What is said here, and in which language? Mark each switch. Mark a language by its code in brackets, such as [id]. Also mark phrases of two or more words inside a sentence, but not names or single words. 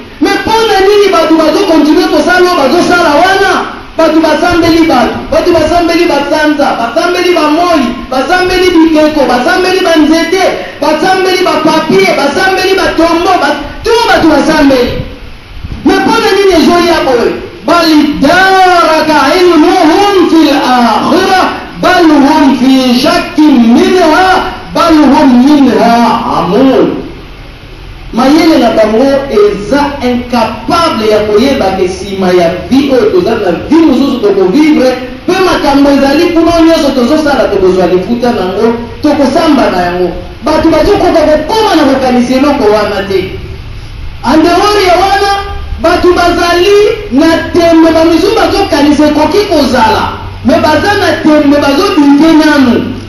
[ln] Mais mpo na nini bato bazokontinue kosala oyo bazosala wana? Bato basambeli bato, bato basambeli basanza, basambeli bamoi, basambeli bikeko, basambeli banzete, basambeli bapapie, basambeli batombo, ba-, tu bato basambeli. Mais mpo na nini ezoya boye? [ar] بل ادارك علمهم في الآخرة بل هم في شك منها بل هم منها عمون. [ln] Mayele na bango eza incapable ya koyeba ke nsima ya vi oyo toza na vi mosusu tokovivre, mpe makambo ezali kuna nyonso tozosala, tokozwa lifuta nango, tokosamba na yango. Bato bazokoka kokoma na kokanisa eloko wana te. Andehori ya wana, bato bazali na tembe, bamisusu bazokanisa ekoki kozala, me baza na tembe, bazobike nanu.